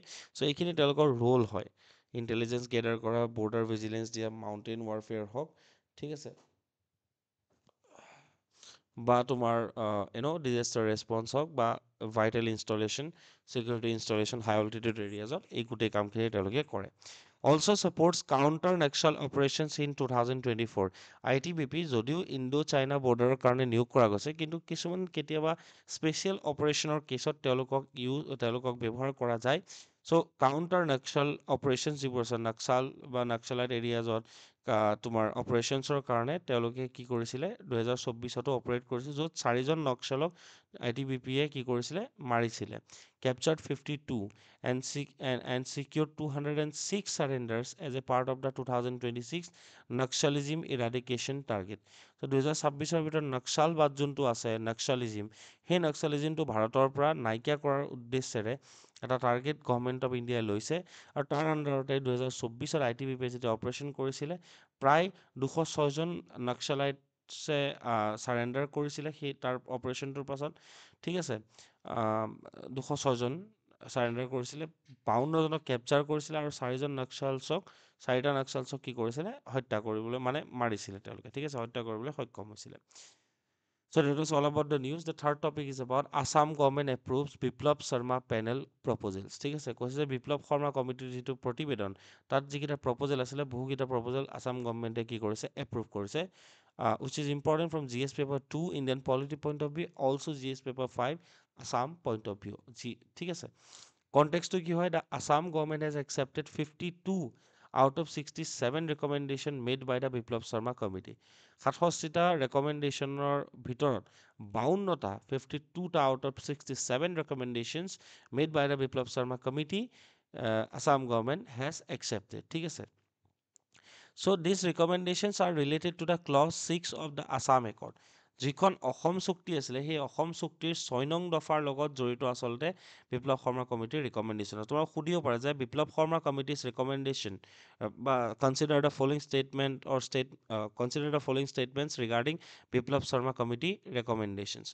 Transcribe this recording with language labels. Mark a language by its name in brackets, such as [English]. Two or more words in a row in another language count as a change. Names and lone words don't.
[Assamese] চ' এইখিনি তেওঁলোকৰ ৰোল হয়, [English] intelligence gather [Assamese] কৰা, [English] border vigilance [Assamese] দিয়া, [English] mountain warfare [Assamese] হওক, ঠিক আছে, বা তোমাৰ [English] disaster response [Assamese] হওক বা [English] vital installation, security installation high altitude areas, [Assamese] এই গোটেই কামখিনি তেওঁলোকে কৰে। [English] Also supports counter Naxal operations in 2024. [Assamese] ITBP যদিও [English] Indo China border [Assamese] কাৰণে নিয়োগ কৰা গৈছে, কিন্তু কিছুমান কেতিয়াবা [English] special operation [Assamese] কেছত তেওঁলোকক ব্যৱহাৰ কৰা যায়। চ' [English] counter Naxal operation [Assamese] যিবোৰ আছে, নাক্সাল বা [English] Naxalite areas [Assamese] তোমাৰ অপাৰেশ্যনছৰ কাৰণে তেওঁলোকে কি কৰিছিলে 2024তো অপাৰেট কৰিছিল, য'ত 4জন নক্সালক ITBPয়ে কি কৰিছিলে, মাৰিছিলে, [English] captured 52 and secured 206 surrenders as a part of the 2026 Naxalism eradication target. [Assamese] So 2026ৰ ভিতৰত নক্সালবাদ যোনটো আছে, নক্সালিজিম, সেই নক্সালিজিমটো ভাৰতৰ পৰা নাইকিয়া কৰাৰ উদ্দেশ্যেৰে এটা টাৰ্গেট [English] Government of India [Assamese] লৈছে, আৰু তাৰ আণ্ডাৰতে 2024ত ITBPয়ে যেতিয়া অপাৰেশ্যন কৰিছিলে প্ৰায় 206জন নক্সালাইটছে চাৰেণ্ডাৰ কৰিছিলে সেই তাৰ অপাৰেশ্যনটোৰ পাছত, ঠিক আছে, 206জন চাৰেণ্ডাৰ কৰিছিলে, 52জনক কেপচাৰ কৰিছিলে, আৰু 4টা নক্সালছক কি কৰিছিলে, হত্যা কৰিবলৈ মানে মাৰিছিলে তেওঁলোকে, ঠিক আছে, হত্যা কৰিবলৈ সক্ষম হৈছিলে। [English] So that was all about the news. The third topic is about Assam government approves Biplab Sharma panel proposals. [Assamese] ঠিক আছে, কৈছে যে বিপ্লৱ শৰ্মা কমিটিৰ যিটো প্ৰতিবেদন তাত যিকেইটা প্ৰপ'জেল আছিলে বহুকেইটা প্ৰপ'জেল [English] Assam government [Assamese] কি কৰিছে, এপ্ৰুভ কৰিছে, [English] which is important from GS paper 2 Indian polity point of view, also GS paper 5 Assam point of view, [Assamese] ঠিক আছে। কনটেক্সটো কি হয়, [English] the Assam government has accepted 52 out of 67 recommendation made by the Biplab Sharma committee. [Assamese] 67টা ৰেকমেণ্ডেশ্যনৰ ভিতৰত 52টা 52টা [English] আউট অফ 67 recommendations made by the Biplab Sharma committee, Assam government has accepted, [Assamese] ঠিক আছে। [English] So these recommendations are related to the clause 6 of the Assam Accord. [Assamese] যিখন অসম চুক্তি আছিলে সেই অসম চুক্তিৰ 6 নং দফাৰ লগত জড়িত আচলতে বিপ্লৱ শৰ্মা কমিটিৰ ৰিকমেণ্ডেশ্যন। তোমাক সুধিব পাৰে যে বিপ্লৱ শৰ্মা [English] committee's recommendation [Assamese] বা [English] consider the following statement or consider the following statements regarding Biplab Sharma committee recommendations.